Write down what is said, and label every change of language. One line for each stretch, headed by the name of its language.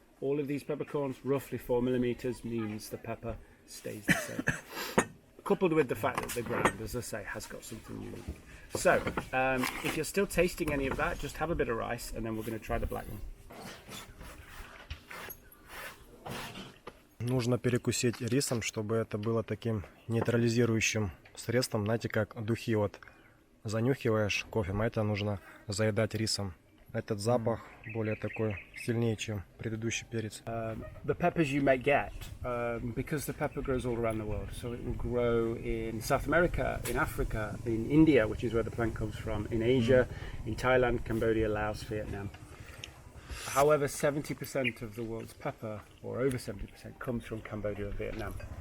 English: All of these peppercorns, roughly 4 millimeters, means the pepper stays the same. Coupled with the fact that the ground, as I say, has got something unique. So if you're still tasting any of that, just have a bit of rice, and then we're going to try the black one.
Russian: Нужно перекусить рисом, чтобы это было таким нейтрализирующим средством. Знаете, как духи, вот занюхиваешь кофе, а это нужно заедать рисом. этот запах более такой сильнее, чем предыдущий перец.
English: The peppers you may get, because the pepper grows all around the world, so it will grow in South America, in Africa, in India, which is where the plant comes from, in Asia, in Thailand, Cambodia, Laos, Vietnam. However, 70% of the world's pepper, or over 70%, comes from Cambodia and Vietnam.